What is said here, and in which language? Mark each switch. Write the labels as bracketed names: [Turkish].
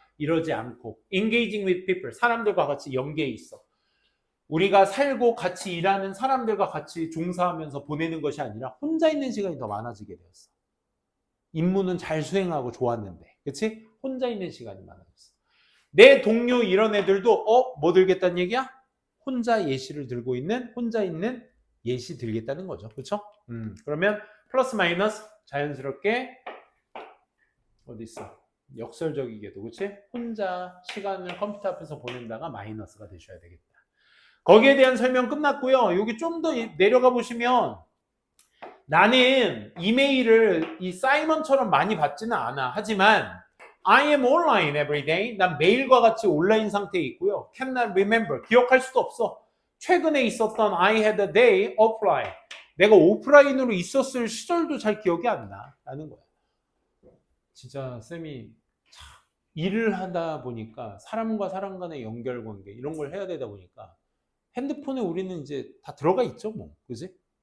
[Korean] 이러지 않고 [English] engaging with people. [Korean] 사람들과 같이 연계해 있어. 우리가 살고 같이 일하는 사람들과 같이 종사하면서 보내는 것이 아니라 혼자 있는 시간이 더 많아지게 되었어. 임무는 잘 수행하고 좋았는데, 그치? 혼자 있는 시간이 많아졌어. 내 동료 이런 애들도 뭐 들겠다는 얘기야? 혼자 예시를 들고 있는, 혼자 있는 예시 들겠다는 거죠. 그쵸? 그러면 플러스 마이너스 자연스럽게 어디 있어? 역설적이게도, 그치? 혼자 시간을 컴퓨터 앞에서 보낸다가 마이너스가 되셔야 되겠다. 거기에 대한 설명 끝났고요. 여기 좀 더 내려가 보시면 나는 이메일을 이 사이먼처럼 많이 받지는 않아. 하지만 [English] I am online every day. [Korean] 난 매일과 같이 온라인 상태에 있고요. [English] Cannot remember. [Korean] 기억할 수도 없어. 최근에 있었던 [English] I had a day offline. [Korean] 내가 오프라인으로 있었을 시절도 잘 기억이 안 나. 라는 거야. 진짜 쌤이 일을 하다 보니까 사람과 사람 간의 연결관계 이런 걸 해야 되다 보니까 핸드폰에 우리는 이제 다 들어가 있죠, 뭐. 그지?